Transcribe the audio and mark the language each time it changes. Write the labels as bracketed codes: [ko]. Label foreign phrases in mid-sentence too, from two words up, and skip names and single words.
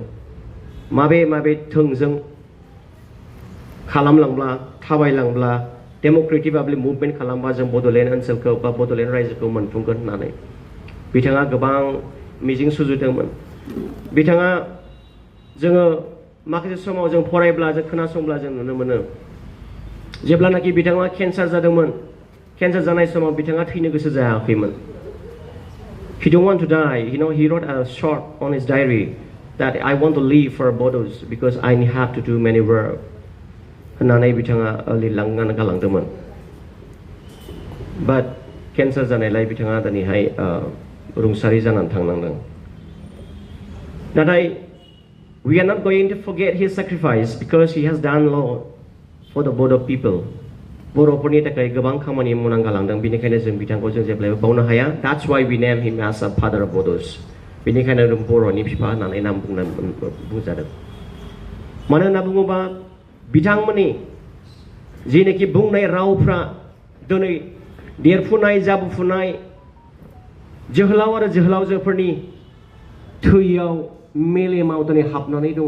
[brx] माबे थोंजों खालामलांब्ला थाबायलांब्ला [en] democratic movement [brx] खालामबा जों बड'लेण्ड ओनसोलखौ बा बड'लेण्ड रायजोखौ मोनफुंगोन होननानै बिथाङा गोबां मिजिं सुजुदोंमोन. बिथाङा जोङो माखासे समाव जों फरायब्ला जों खोनासंब्ला जों नुनो मोनो जेब्लानाखि बिथाङा केन्सार जादोंमोन केन्सार जानाय समाव बिथाङा थैनो गोसो जायाखैमोन. [en] He don't want to die. He wrote a short on his diary that I want to leave for Bodos because I have to do many work. [brx] होननानै बिथाङा लिरलांनानै गालांदोंमोन. But केन्सार जानायलाय बिथाङा दिनैहाय रुंसारि जानानै थांनांदों. [en] नाथाय we are not going to forget his sacrifice because he has done a lot for the Bodo people. [brx] बर'फोरनि थाखाय गोबां खामानि मावनानै गालांदों बेनिखायनो जों बिथांखौ जों जेब्लायबो बावनो हाया. [en] That's why we name him as a father of Bodos. [brx] बेनिखायनो बर'नि बिफा होननानै नाम बुंजादों. मानो होनना बुङोबा बिथांमोननि जेनोखि बुंनाय रावफ्रा दिनै देरफुनाय जाबुफुनाय जोहोलाव आरो जोहोलावजोफोरनि थैयाव मेलेमाव दिनै हाबनानै दङ.